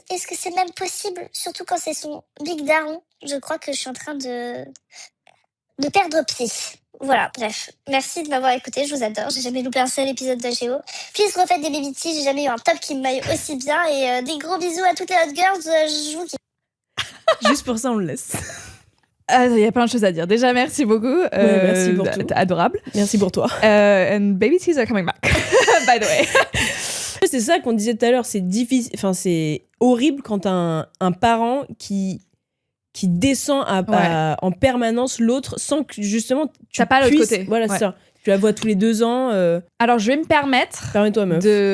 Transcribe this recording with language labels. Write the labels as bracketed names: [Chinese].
[French] Est-ce que c'est même possible? Surtout quand c'est son big daron. Je crois que je suis en train de perdre pied. Voilà, bref. Merci de m'avoir écouté, je vous adore. J'ai jamais loupé un seul épisode d'HGO. Puis refaites des baby tea, j'ai jamais eu un top qui me maille aussi bien. Et des gros bisous à toutes les hot girls, je vous kiffe. Juste pour ça, on le laisse. Il y a plein de choses à dire. Déjà, merci beaucoup. Merci pour tout. T'es adorable. Merci pour toi. [English] And baby teas are coming back, by the way. [French] C'est ça qu'on disait tout à l'heure, c'est difficile, enfin c'est horrible quand t'as un parent qui descend en permanence l'autre sans que justement tu t'as pas l'autre puisses, côté. Voilà, c'est ça. Tu la vois tous les 2 ans. Alors, je vais me permettre Permets-toi, meuf.